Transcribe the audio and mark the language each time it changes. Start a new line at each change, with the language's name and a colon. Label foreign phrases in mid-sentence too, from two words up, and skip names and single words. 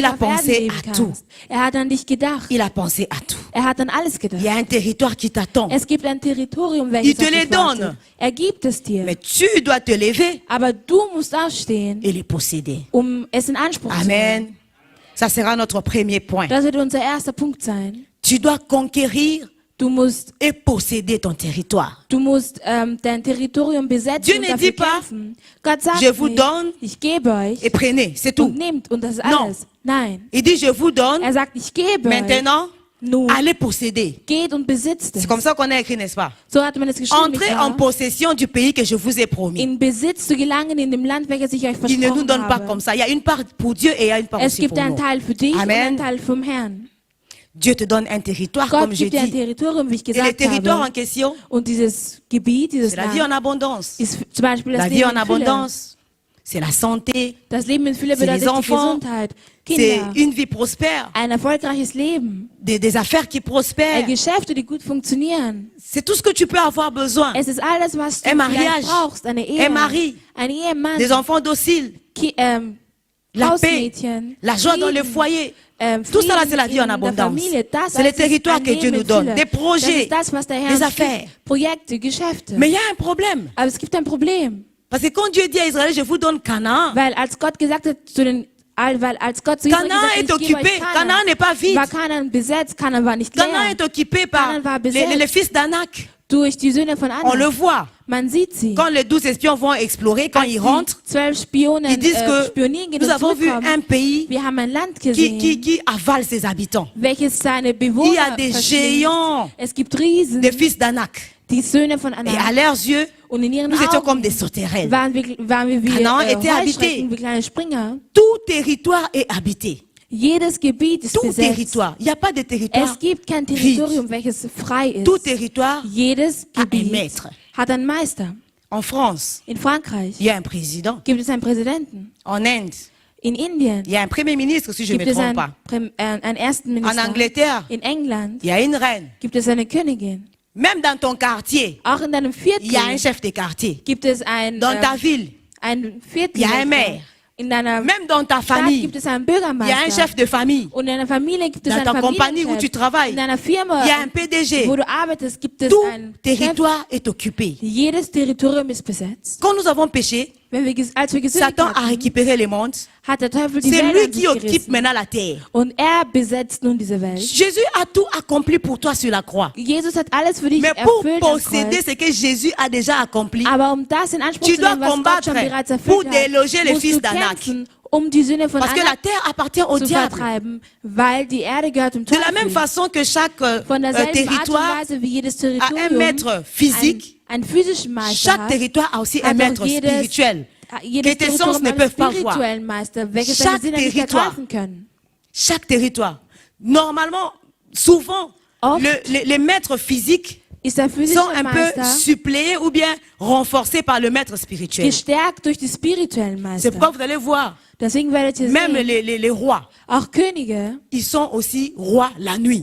French: Il a
German: auf Erden
French: pensé
German: leben
French: à
German: kannst.
French: tout.
German: Er hat an dich gedacht.
French: Il a pensé à tout.
German: Er hat an alles gedacht.
French: Il y a un territoire qui t'attend.
German: Es gibt ein Territorium, welches
French: Il te
German: auf
French: les
German: dich wartet.
French: donne.
German: Er gibt es dir.
French: Mais tu dois te lever
German: Aber du musst aufstehen,
French: et les posséder.
German: es in Anspruch zu nehmen.
French: Amen. Ça sera notre premier point.
German: Das wird unser erster Punkt sein.
French: Tu dois conquérir
German: Du musst
French: et posséder ton territoire.
German: dein Territorium besetzen
French: Dieu
German: und
French: ne
German: dafür
French: dit pas,
German: kämpfen. Gott sagt
French: je vous
German: nicht,
French: donne
German: ich gebe euch
French: Et prenez, c'est tout.
German: und nehmt und das ist
French: Non.
German: alles. Nein.
French: Il dit, je vous donne.
German: Er sagt, ich gebe euch.
French: Maintenant,
German: Nun,
French: allez posséder.
German: geht und besitzt es.
French: C'est comme ça qu'on a écrit, n'est-ce pas?
German: So hat man es geschrieben.
French: Entrez
German: nicht
French: en
German: wahr?
French: possession du pays que je vous ai promis.
German: In Besitz zu gelangen in dem Land, welches ich euch
French: Il ne nous
German: versprochen
French: donne pas
German: habe.
French: comme ça. Il y a une part pour Dieu et il y a une part
German: Es
French: aussi
German: gibt
French: pour
German: einen
French: nous.
German: Teil für dich und
French: Amen.
German: einen Teil vom Herrn.
French: Dieu te donne un territoire,
German: Gott
French: comme je
German: gibt dir ein
French: dis.
German: Territorium, wie ich
French: Et le
German: gesagt
French: territoire en
German: habe.
French: question,
German: Und dieses Gebiet, dieses
French: c'est la vie en
German: Land,
French: abondance.
German: ist zum Beispiel das
French: La vie
German: Leben
French: en
German: in Fülle.
French: abondance, c'est la santé,
German: Das Leben in Fülle
French: c'est les
German: bedeutet die
French: enfants,
German: Gesundheit,
French: c'est
German: Kinder,
French: une vie prospère,
German: ein erfolgreiches Leben,
French: des affaires qui prospèrent.
German: Geschäfte, die gut funktionieren.
French: C'est tout ce que tu peux avoir besoin.
German: Es ist alles, was du
French: Un mariage,
German: vielleicht brauchst. Eine Ehe,
French: un mari,
German: ein Ehemann,
French: des enfants dociles, la paix,
German: Hausmädchen,
French: la joie dans le
German: Frieden,
French: foyer. Tout ça là, c'est la vie en
German: in der
French: abondance.
German: Familie. Das
French: C'est le
German: alles ist
French: territoire
German: ein
French: que Dieu
German: Leben
French: nous
German: in
French: donne,
German: Fülle.
French: des
German: Das
French: projets,
German: ist das, was der Herr
French: des
German: uns
French: affaires.
German: gibt. Projekte, Geschäfte.
French: Mais il y a un problème.
German: Aber es gibt ein Problem.
French: Parce que quand Dieu dit à Israël, je vous donne Canaan,
German: Weil als Gott gesagt hat weil als Gott zu Israel
French: Canaan
German: gesagt hat,
French: est
German: ich gebe
French: occupé.
German: euch
French: Canaan n'est pas vide.
German: war Canaan besetzt, Canaan war nicht
French: Canaan
German: leer.
French: est occupé par
German: Canaan war besetzt.
French: les fils d'Anak.
German: Durch die Söhne von
French: On le
German: Anak.
French: voit.
German: Man sieht sie.
French: Quand les 12 espions vont explorer, quand
German: Als
French: ils
German: die
French: rentrent,
German: 12 Spionen
French: ils disent que
German: spionieren gehen
French: nous
German: und
French: avons vu
German: zurückkommen.
French: un pays
German: Wir haben ein Land gesehen,
French: qui avale ses habitants.
German: welches seine
French: Il y
German: Bewohner
French: a des
German: verschlingt.
French: géants,
German: Es gibt Riesen,
French: des fils d'Anak.
German: die Söhne von
French: Et à
German: Anak.
French: leurs yeux,
German: Und in ihren
French: nous étions comme
German: Augen
French: des sauterelles.
German: waren wir wie
French: Canaan était habité.
German: Heuschrecken, wie kleine Springer.
French: Tout territoire est habité.
German: Jedes Gebiet ist
French: Tout
German: besetzt.
French: territoire. Il n'y a pas de territoire.
German: Es gibt kein Territorium, welches frei ist.
French: Tout territoire
German: Jedes
French: a un
German: Gebiet
French: maître.
German: hat einen Meister.
French: En France,
German: In Frankreich
French: il y a un président.
German: gibt es einen Präsidenten.
French: En Inde,
German: In Indien
French: il y a un premier ministre, si je ne
German: gibt
French: me
German: es
French: trompe pas.
German: einen ersten
French: En
German: Minister.
French: Angleterre,
German: In England
French: il y a une reine.
German: gibt es eine Königin.
French: Même dans ton quartier,
German: Auch in deinem Viertel
French: il y a un chef de quartier.
German: gibt es ein
French: Dans ta ville,
German: Viertel.
French: il y a un maire.
German: In deiner
French: Même dans ta
German: Stadt
French: famille,
German: gibt es einen
French: il y a un
German: Bürgermeister.
French: chef de famille.
German: Und in deiner Familie gibt es
French: Dans
German: einen
French: ta compagnie où tu
German: Familienchef.
French: travailles,
German: In deiner Firma,
French: il y a un PDG.
German: wo du arbeitest, gibt es
French: Tout
German: einen Chef.
French: territoire est occupé.
German: Jedes Territorium ist besetzt.
French: Quand nous avons péché,
German: Als wir gesündigt
French: Satan a
German: hatten,
French: récupéré le monde.
German: hat der Teufel die
French: C'est
German: Welt
French: lui
German: an sich
French: qui occupe
German: gerissen.
French: maintenant la terre.
German: Und er besetzt nun diese Welt.
French: Jésus a tout accompli pour toi sur la croix.
German: Jesus hat alles für dich
French: Mais pour
German: erfüllt am
French: posséder
German: Kreuz.
French: ce que Jésus a déjà accompli,
German: Aber um das in Anspruch
French: tu
German: zu nehmen,
French: dois
German: was Gott schon
French: combattre
German: bereits
French: pour
German: erfüllt hat,
French: déloger les
German: musst
French: fils
German: du
French: d'Anak.
German: kämpfen, um die Söhne von
French: Parce que la
German: Anak
French: terre appartient au
German: zu
French: diable.
German: vertreiben, weil die Erde gehört dem
French: De la même
German: Teufel.
French: façon que chaque
German: Von derselben Art und
French: territoire
German: Weise wie jedes
French: a un
German: Territorium
French: maître physique,
German: einen physischen Meister
French: chaque
German: hat,
French: territoire a aussi
German: hat
French: un maître
German: auch jedes
French: spirituel que tes sens
German: Territorium
French: ne
German: einen
French: peuvent pas voir.
German: spirituellen Meister, welches deine
French: Chaque
German: Sinne nicht
French: territoire.
German: ergreifen können.
French: Chaque territoire. Normalement, souvent,
German: Oft.
French: les maîtres physiques sont un peu suppléés ou bien renforcés par le maître spirituel. C'est pourquoi vous allez voir, même les rois, ils sont aussi rois la nuit.